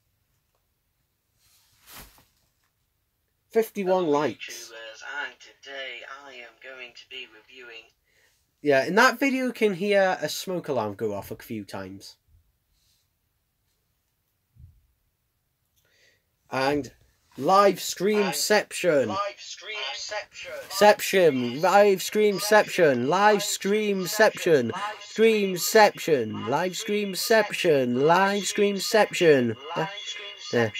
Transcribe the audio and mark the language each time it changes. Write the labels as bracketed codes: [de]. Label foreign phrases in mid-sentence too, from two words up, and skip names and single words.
[en] 51 likes. And today I am going to be reviewing. Yeah, in that video you can hear a smoke alarm go off a few times. And live streamception. Live streamception. Seption. Live streamception. Live streamception. Streamception. Live streamception. Live streamception. Live Yeah. streamception.